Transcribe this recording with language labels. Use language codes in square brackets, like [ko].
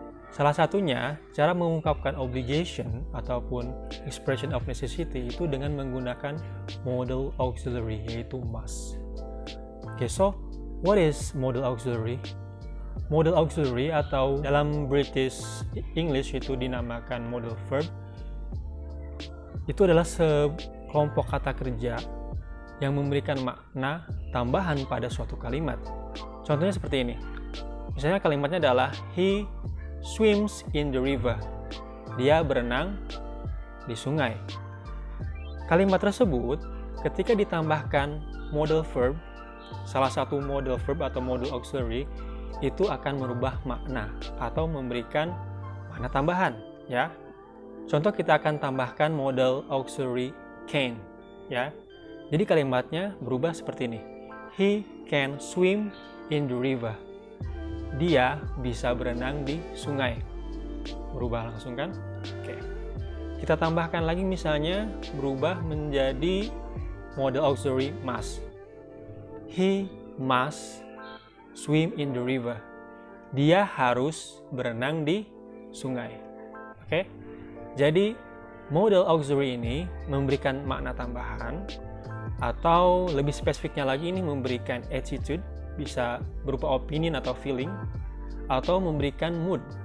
[id] Salah satunya cara mengungkapkan obligation ataupun expression of necessity itu dengan menggunakan modal auxiliary yaitu must. [en] Okay, so what is modal auxiliary? [id] Modal auxiliary atau dalam British English itu dinamakan modal verb. Itu adalah sekelompok kata kerja yang memberikan makna tambahan pada suatu kalimat. Contohnya seperti ini. Misalnya kalimatnya adalah [en] he swims in the river. [id] Dia berenang di sungai. Kalimat tersebut ketika ditambahkan modal verb, salah satu modal verb atau modal auxiliary, itu akan merubah makna atau memberikan makna tambahan, ya. Contoh kita akan tambahkan modal auxiliary can, ya. Jadi kalimatnya berubah seperti ini. [en] He can swim in the river. [id] Dia bisa berenang di sungai. Berubah langsung kan? Oke. Kita tambahkan lagi misalnya berubah menjadi modal auxiliary must. [en] He must swim in the river. [id] Dia harus berenang di sungai. Oke. Jadi modal auxiliary ini memberikan makna tambahan atau lebih spesifiknya lagi ini memberikan attitude, bisa berupa opinion atau feeling, atau memberikan mood.